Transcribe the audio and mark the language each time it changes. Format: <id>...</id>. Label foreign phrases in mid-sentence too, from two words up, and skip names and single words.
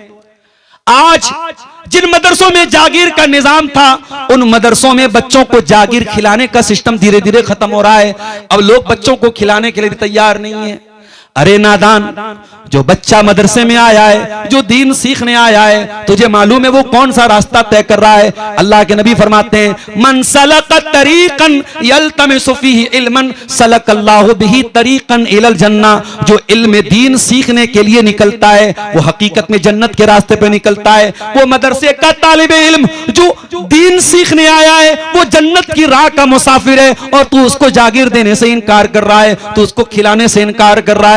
<hi>आज जिन मदरसों में जागीर का निजाम था, उन मदरसों में बच्चों को जागीर खिलाने का सिस्टम धीरे धीरे खत्म हो रहा है। अब लोग बच्चों को खिलाने के लिए तैयार नहीं है। अरे नादान, जो बच्चा मदरसे में आया है, जो दीन सीखने आया है, तुझे मालूम है वो कौन सा रास्ता तय कर रहा है? अल्लाह के नबी फरमाते हैं</hi> <ar>من سلك طريقا يلتمس فيه علما سلك الله به طريقا إلى الجنة.</ar> <hi>जो इल्म दीन सीखने के लिए निकलता है वो हकीकत में जन्नत के रास्ते पे निकलता है। वो मदरसे का तालिबे इल्म जो दीन सीखने आया है वो जन्नत की राह का मुसाफिर है, और तू उसको जागीर देने से इनकार कर रहा है, तू उसको खिलाने से इनकार कर रहा है।</hi>